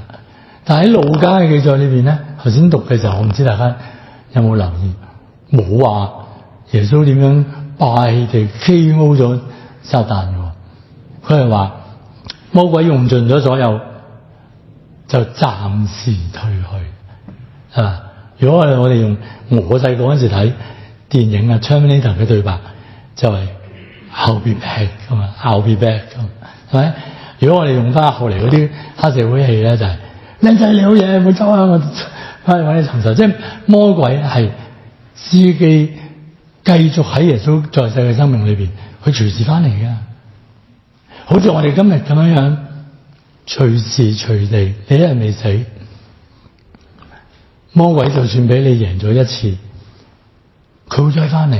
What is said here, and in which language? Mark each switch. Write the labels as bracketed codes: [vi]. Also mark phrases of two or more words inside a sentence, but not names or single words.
[yue] 但喺路加嘅記載裏邊咧，頭先讀嘅時候，我唔知大家有冇留意，冇話耶穌點樣霸氣地 KO 咗撒旦嘅，佢係話魔鬼用盡咗所有，就暫時退去，係嘛？如果我哋用我細個嗰陣時睇電影啊 Terminator 嘅對白，就係 [en] I'll be back [yue] 咁啊 ， [en] I'll be back [yue] 咁，係咪？如果我哋用翻後嚟嗰啲黑社會戲咧，就係靚仔你好嘢，唔好走啊！我翻去揾你尋仇，即係魔鬼係司機繼續喺耶穌在世嘅生命裏邊，佢隨時翻嚟㗎。好似我哋今日咁樣，隨時隨地，你一日未死，魔鬼就算俾你贏咗一次，佢會再翻嚟。